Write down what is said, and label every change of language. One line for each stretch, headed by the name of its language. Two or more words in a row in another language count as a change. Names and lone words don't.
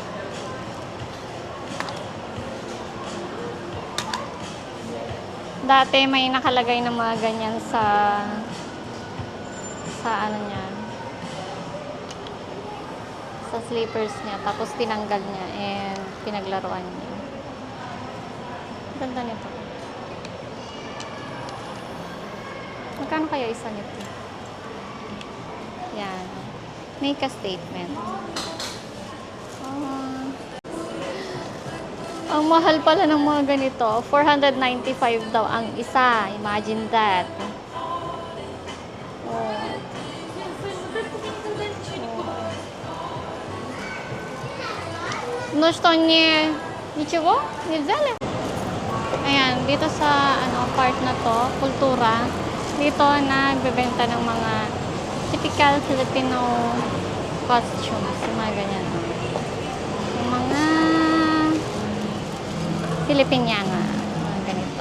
Filipino: Dati may nakalagay na mga ganyan sa ano niya, sa slippers niya, tapos tinanggal niya and pinaglaruan niya. Ganda nito. Magkano kaya isa nito? Yan.
English: Make a statement.
Filipino: Ang mahal pala ng mga ganito. 495 daw ang isa.
English: Imagine that. Oh. No,
Russian: что не... Ничего? Не взяли?
Filipino: Ayan, dito sa part na to, kultura, dito nagbebenta ng mga
English: typical Filipino costumes,
Filipino: yung mga ganyan. Yung mga Filipiniana, mga ganito.